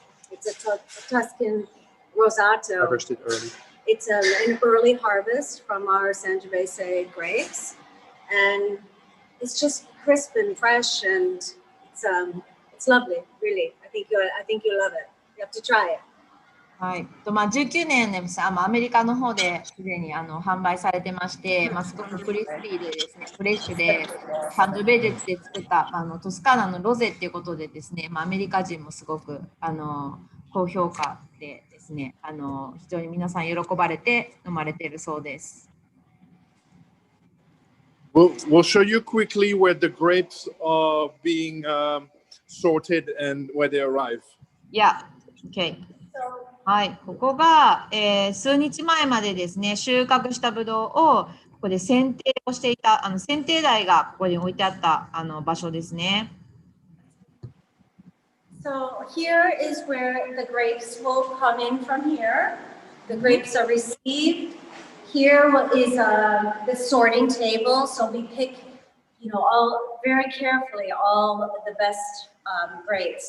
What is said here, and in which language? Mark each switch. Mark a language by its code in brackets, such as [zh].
[en] It's a Tuscan rosato. Harvested early. It's an early harvest from our Sangiovese grapes. And it's just crisp and fresh and it's lovely, really. I think you'll love it. You have to try it. [ja] はい、19年でアメリカの方ですでに販売されてまして、すごくクリスピーでですね、フレッシュでサンドベジェツで作ったトスカーナのロゼっていうことでですね、アメリカ人もすごく高評価でですね、非常に皆さん喜ばれて飲まれているそうです。 [en] We'll show you quickly where the grapes are being sorted and where they arrive. Yeah, okay. [ja] はい、ここが、数日前までですね、収穫したブドウをここで剪定をしていた剪定台がここに置いてあった場所ですね。 [en] So here is where the grapes will come in from here. The grapes are received. Here is the sorting table. So we pick, all very carefully all of the best grapes.